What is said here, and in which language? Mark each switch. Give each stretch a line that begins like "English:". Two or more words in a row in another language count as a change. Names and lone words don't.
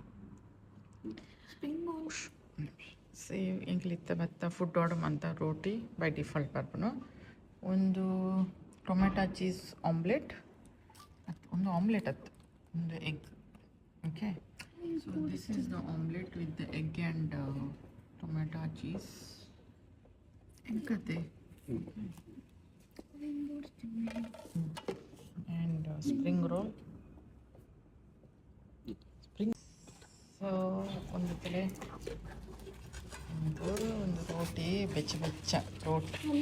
Tulu: ಸೇವ್ ಎಂಕ್ಲಿತ್ತ ಬತ್ತ
English: food order
Tulu: ಅಂತ ರೋಟಿ
English: by default
Tulu: ಬರ್ಬನು ಒಂದು
English: tomato cheese omelette
Tulu: ಒಂದು ಆಮ್ಲೆಟ್ ಒಂದು ಎಗ್.
English: okay so this is the omelette with the egg and tomato cheese ಎಂಕತೆ and spring roll.
Tulu: ಸೊ ಒಂದು ತಲೆ ಒಂದು ರೋಟಿ ಬೆಚ್ಚ ರೋಟಿ.